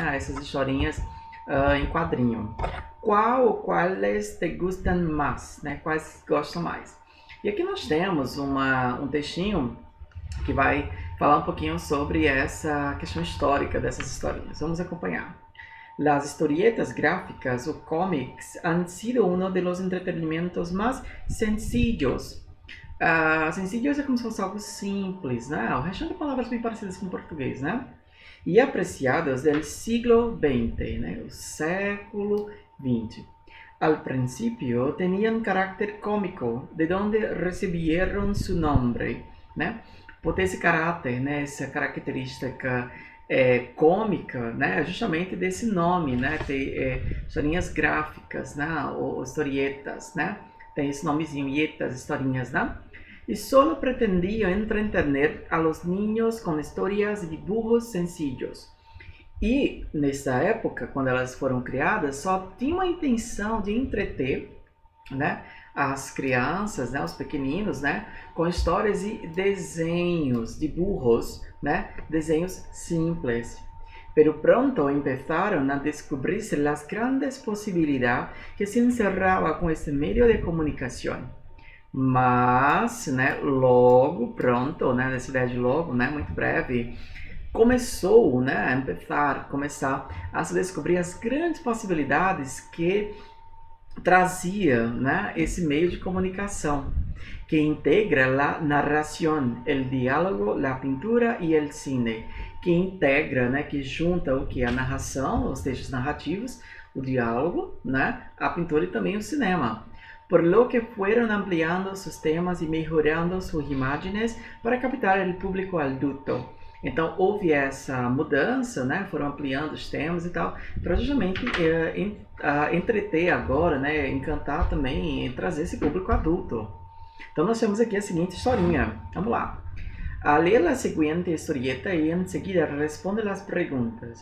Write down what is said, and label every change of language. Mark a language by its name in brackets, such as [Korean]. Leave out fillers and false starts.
[Portuguese] A essas historinhas em quadrinho. Quais [Spanish] te gustan [Portuguese] mais, né? Quais gostam mais? E aqui nós temos um textinho que vai falar um pouquinho sobre essa questão histórica dessas historinhas. Vamos acompanhar. [Spanish] Las historietas gráficas o cómics han sido uno de los entretenimientos más sencillos. [Portuguese] Sencillos é como se fosse algo simples, né? O resto de palavras bem parecidas com o português, né? [Spanish] E apreciados del siglo XX, né? [Portuguese] O século XX. [Spanish] Al principio tenían carácter cómico, de donde recibieron su nombre, né? [Portuguese] Por ter esse caráter, né? Essa característica cômica, né? Justamente desse nome, né? Ter historinhas gráficas, né? Ou historietas, né? Tem esse nomezinho, ietas, historinhas, né? [Spanish] Y solo pretendía entretener a los niños con historias y dibujos sencillos. [Portuguese] E nessa época, quando elas foram criadas, só tinha a intenção de entreter, né, as crianças, né, os pequeninos, né, com histórias e desenhos, dibujos, né, desenhos simples. [Spanish] Pero pronto empezaron a descubrirse las grandes posibilidades que se encerraba con este medio de comunicación. [Portuguese] Mas, né, logo, pronto, né, nessa ideia de logo, né, muito breve, começou, né, começar a se descobrir as grandes possibilidades que trazia, né, esse meio de comunicação, que integra a narração, o diálogo, a pintura e o cine, que integra, né, que junta o que? A narração, os textos narrativos, o diálogo, né, a pintura e também o cinema. [Spanish] Por lo que fueron ampliando sus temas y mejorando sus imágenes para captar el público adulto. [Portuguese] Então houve essa mudança, né? Foram ampliando os temas e tal, para justamente entreter agora, né? Encantar também e trazer esse público adulto. Então nós temos aqui a seguinte historinha. Vamos lá. A ler a seguinte historieta e em seguida responde as perguntas.